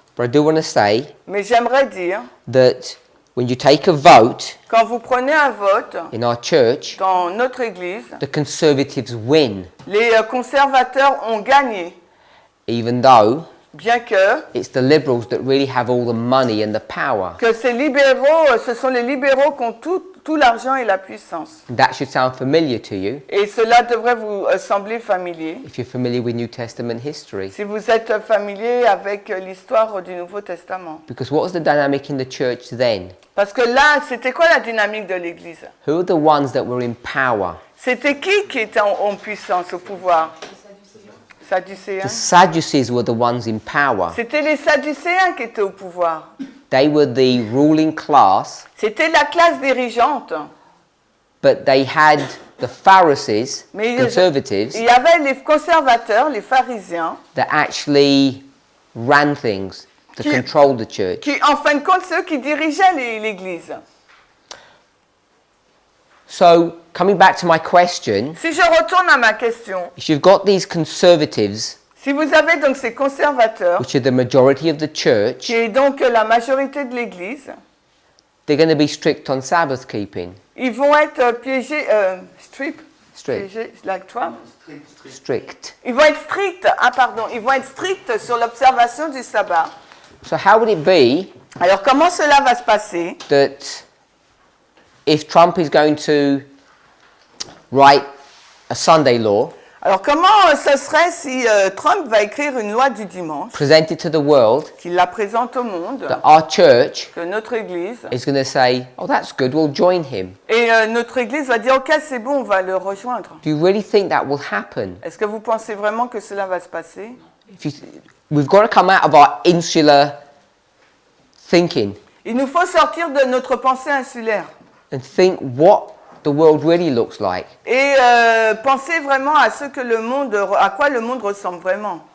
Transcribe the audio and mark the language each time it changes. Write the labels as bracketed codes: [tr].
[en] but I do want to say [fr] mais j'aimerais dire, [en] that when you take a vote [fr] quand vous prenez un vote [en] in our church, [fr] dans notre Église, [en] the Conservatives win, [fr] les conservateurs ont gagné, [en] even though [fr] bien que [en] it's the liberals that really have all the money and the power. [fr] ces libéraux, ce sont les libéraux qui ont tout l'argent et la puissance. [en] That should sound familiar to you [fr] Et cela devrait vous sembler familier, [en] if you're familiar with New Testament history. [fr] si vous êtes familier avec l'histoire du Nouveau Testament. [en] Because what was the dynamic in the church then? [fr] Parce que là, c'était quoi la dynamique de l'Église? [en] Who are the ones that were in power? [fr] C'était qui était en puissance, au pouvoir? [en] The [fr] Sadducéens. [en] Sadducees were the ones in power. [fr] C'était les Sadducéens qui étaient au pouvoir. [en] They were the ruling class, [fr] C'était la classe dirigeante. [en] but they had the Pharisees, [fr] Mais [en] conservatives, [fr] il y avait les conservateurs, les pharisiens, [en] that actually ran things, to [fr] Qui- [en] control the church. [fr] qui, en fin de compte, ceux qui dirigeaient l'Église. [en] So, coming back to my question, [fr] Si je retourne à ma question, [en] if you've got these conservatives, [fr] si vous avez donc ces conservateurs, [en] which are the majority of the church, [fr] qui est donc la majorité de l'Église, [en] they're going to be strict on Sabbath keeping. [fr] ils vont être piégés, [en] Strict. [fr] piégés, [en] like Trump. Strict. [fr] Ils vont être stricts, ils vont être stricts sur l'observation du sabbat. [en] So, how would it be [fr] Alors comment cela va se passer? [en] that if Trump is going to write a Sunday law, [fr] Alors comment ce serait si Trump va écrire une loi du dimanche, [en] present it to the world, [fr] qu'il la présente au monde, [en] that our church [fr] que notre Église, [en] is going to say, oh, that's good, we'll join him. [fr] et notre Église va dire, ok, c'est bon, on va le rejoindre. [en] Do you really think that will happen? [fr] Est-ce que vous pensez vraiment que cela va se passer? [en] We've got to come out of our insular thinking [fr] Il nous faut sortir de notre pensée insulaire [en] and think what the world really looks like. [fr] et penser vraiment à ce que à quoi le monde ressemble vraiment.